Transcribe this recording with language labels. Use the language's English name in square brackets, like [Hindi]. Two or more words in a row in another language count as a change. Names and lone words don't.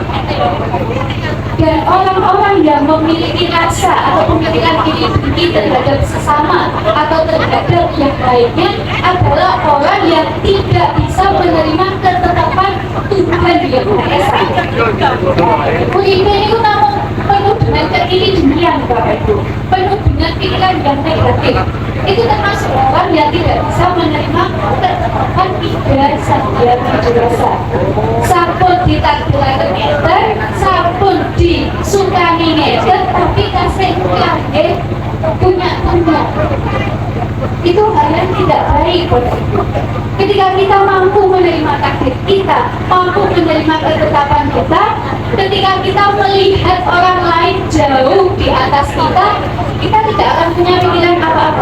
[Indonesian] Dan orang-orang yang memiliki rasa atau pemikiran iri dengki terhadap sesama atau terhadap yang lainnya adalah orang yang tidak bisa menerima ketetapan Tuhan yang Maha Esa. Pemimpin itu namun penuh dengan keiri dengkian, Bapak Ibu, penuh dengan pikiran yang negatif. Itu termasuk orang yang tidak bisa menerima ketetapan Ida Sang-Hyang Widi-Wasa. [Balinese] Sampun ditakdirkan ngeten, sampun disukani ngeten, [Indonesian] tapi kasih lahir punya. Itu hal yang tidak baik. Ketika kita mampu menerima takdir kita, mampu menerima ketetapan kita, ketika kita melihat orang lain jauh di atas kita, kita tidak akan punya pikiran apa-apa.